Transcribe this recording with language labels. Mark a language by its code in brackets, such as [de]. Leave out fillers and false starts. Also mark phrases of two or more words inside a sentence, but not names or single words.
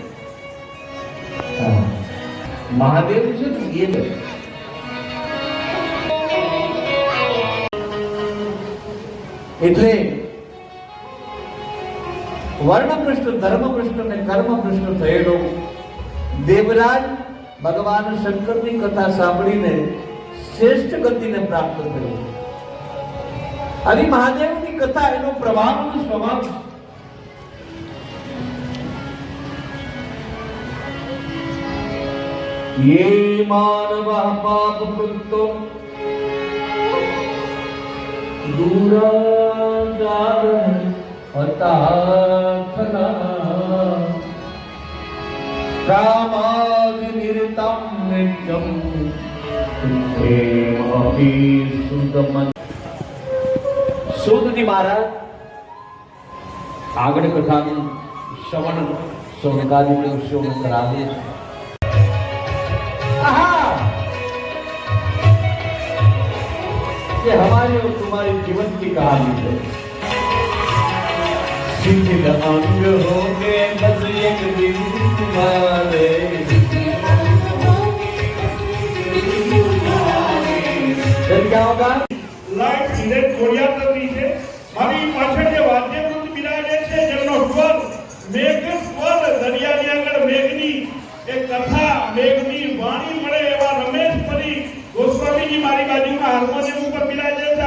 [gu] મહાદેવ છે ને એ એટલે વર્ણભ્રષ્ટ, ધર્મભ્રષ્ટ અને કર્મભ્રષ્ટ થયેલો દેવરાજ ભગવાન શંકરની કથા સાંભળીને શ્રેષ્ઠ ગતિને પ્રાપ્ત થયો. હરિ મહાદેવની કથા એનો પ્રભાવ અને સ્વભાવ. [sa] ये मानवा पाप कृतो दूराचार हताथना कामादि निरतम नित्यम प्रेमहि सुदमन. [gu] सूदजी महाराज આગળ કથાનું શ્રવણ સોનકાદી દિવસોમાં કરાવે છે. [hi] ये हमारी और तुम्हारी जीवन की कहानी है. शिथिल अंग हो के बस एक दिन तुम्हारे फिर क्या होगा [gu] લાઈટ ધીરે ખોડિયાર થતી છે મારી પાછળ જે વાદ્યવૃંદ બિરાજે છે જેમનો સ્વર મેઘ સ્વર દરિયાની આગળ મેઘની એક કથા મેઘની વાણી મળે એવા રમેશ પરી ગોસ્વામીજી મારી બાજુમાં હાર્મોનિયમ ઉપર બિરાજે છે.